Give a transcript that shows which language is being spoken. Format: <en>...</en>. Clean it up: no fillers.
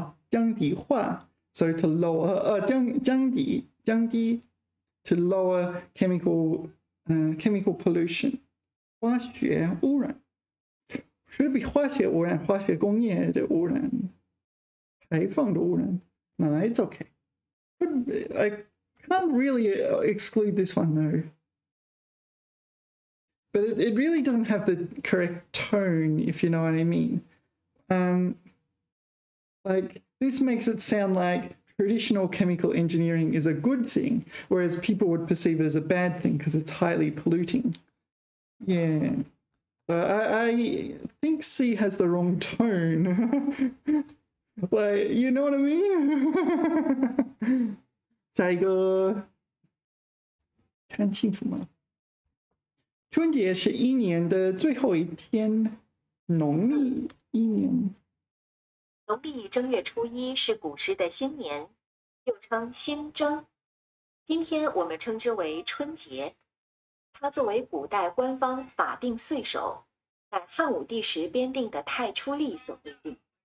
<en>降低化, so to lower, 降低 to lower chemical pollution.</en> <zh>化学污染</zh> <en>should be</en> <zh>化学污染，化学工业的污染，排放的污染。</zh> <en>No, it's okay. I can't really exclude this one though. But it really doesn't have the correct tone, if you know what I mean. Like, this makes it sound like traditional chemical engineering is a good thing, whereas people would perceive it as a bad thing because it's highly polluting. Yeah. I think C has the wrong tone. Like, you know what I mean?</en> <zh>下一个，看清楚吗？春节是一年的最后一天，农历一年。农历正月初一是古时的新年，又称新正。今天我们称之为春节。它作为古代官方法定岁首，乃汉武帝时编定的太初历所规定。</zh>